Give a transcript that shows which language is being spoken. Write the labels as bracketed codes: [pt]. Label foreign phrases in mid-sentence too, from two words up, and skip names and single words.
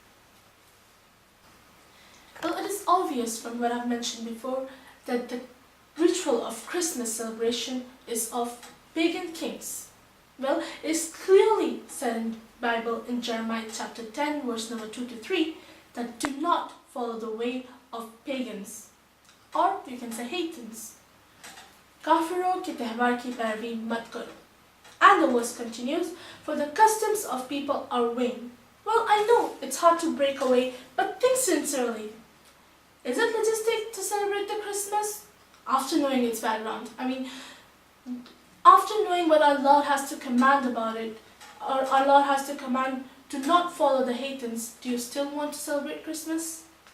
[en] Well, it is obvious from what I've mentioned before that the ritual of Christmas celebration is of pagan kings. Well, it is clearly said in the Bible in Jeremiah chapter 10 verse number 2 to 3 that do not follow the way of pagans, or you can say Hatans. [hi] काफ़िरों की त्योहार की पैरवी मत करो. [en] And the verse continues, for the customs of people are vain. Well, I know it's hard to break away, but think sincerely. Is it logistic to celebrate the Christmas? After knowing its background, after knowing what our Lord has to command about it, or our Lord has to command to not follow the Hatans, do you still want to celebrate Christmas?